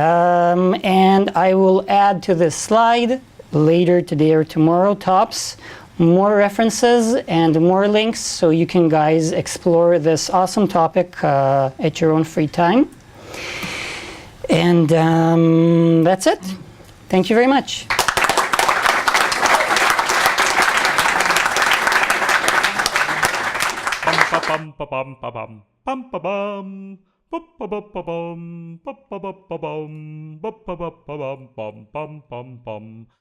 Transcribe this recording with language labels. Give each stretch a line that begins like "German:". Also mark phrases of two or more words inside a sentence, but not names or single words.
English: And I will add to this slide later today or tomorrow, tops, more references and more links so you can guys explore this awesome topic at your own free time. And that's it. Thank you very much. Pum pa bum pa bum pum pa bum pum pa bum pa bum pum pa bum pa bum pum pa bum pum pum pum.